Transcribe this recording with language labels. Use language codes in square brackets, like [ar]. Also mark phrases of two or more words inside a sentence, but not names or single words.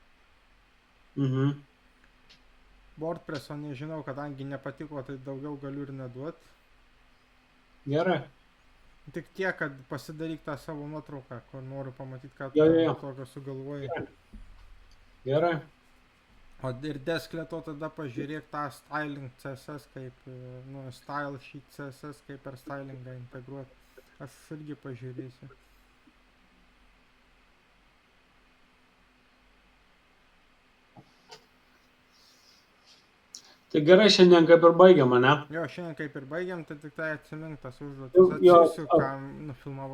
[lt] WordPresso nežinau, kadangi nepatiko, tai daugiau galiu ir neduot. Gerai. Tik tiek, kad pasidaryk tą savo nuotrauką, kur noriu pamatyti, ką tokio sugalvojai. Gerai. O ir deskleto tada pažiūrėk tą styling CSS, kaip, nu, [en] style sheet CSS, [lt] kaip per stylingą integruoti. Aš irgi pažiūrėsiu. Tai gerai, šiandien kaip ir baigiam, ne? Jo, šiandien kaip ir baigiam, tai tik tai atsimink tas užduotis. Atsiųsiu, ką nufilmavau.